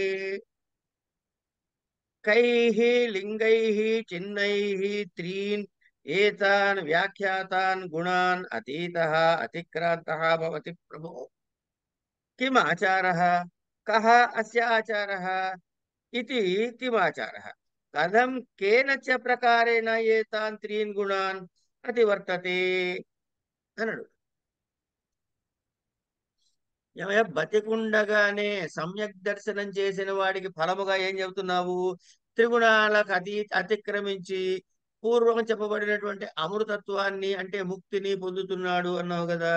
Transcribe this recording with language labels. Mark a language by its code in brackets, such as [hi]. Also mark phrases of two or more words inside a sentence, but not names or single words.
[sa] కైః లింగైః చిన్నైః త్రీన్ ఏతాన్ వ్యాఖ్యాతాన్ గుణాన్ అతీతః అతిక్రాంతః భవతి ప్రభో కిమ్ ఆచారः కः అస్య ఆచారः इति किमाचारः कथं केन च प्रकारेण एतान् त्रीन् गुणान् अतिवर्तते అన్నాడు. [te] ఏమయ్యా బతికుండగానే సమ్యక్ దర్శనం చేసిన వాడికి ఫలముగా ఏం చెబుతున్నావు? త్రిగుణాలకు అతిక్రమించి పూర్వం చెప్పబడినటువంటి అమృతత్వాన్ని అంటే ముక్తిని పొందుతున్నాడు అన్నావు కదా.